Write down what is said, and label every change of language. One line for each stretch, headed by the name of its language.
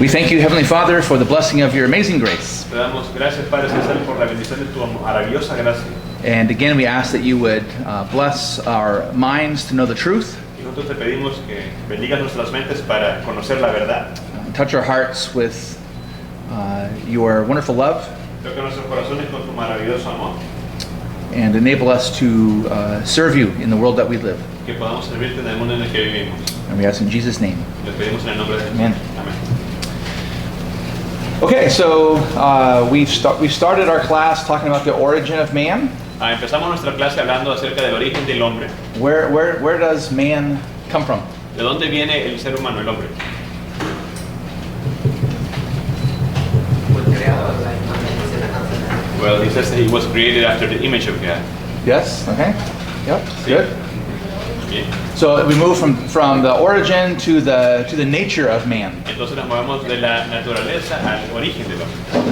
English: We thank you, Heavenly Father, for the blessing of your amazing grace.
Spanish: Te damos gracias, Padre Celestial, por la bendición de tu maravillosa gracia.
English: And again, we ask that you would bless our minds to know the truth.
Spanish: Y nosotros te pedimos que bendigas nuestras mentes para conocer la verdad.
English: Touch our hearts with your wonderful love.
Spanish: Toca nuestros corazones con tu maravilloso amor.
English: And enable us to serve you in the world that we live.
Spanish: Que podamos servirte en el mundo en el que vivimos.
English: And we ask in Jesus' name.
Spanish: Le pedimos en el nombre de Jesús.
English: Amen.
Spanish: Amén.
English: Okay, so we've started our class talking about the origin of man.
Spanish: Empezamos nuestra clase hablando acerca del origen del hombre.
English: Where does man come from?
Spanish: ¿De dónde viene el ser humano, el hombre?
English: Well, he says that he was created after the image of God. Yes. Okay. Yep.
Spanish: Sí.
English: Good.
Spanish: Bien.
English: So we move from the origin to the nature of man,
Spanish: Entonces nos movemos de la naturaleza al origen del hombre.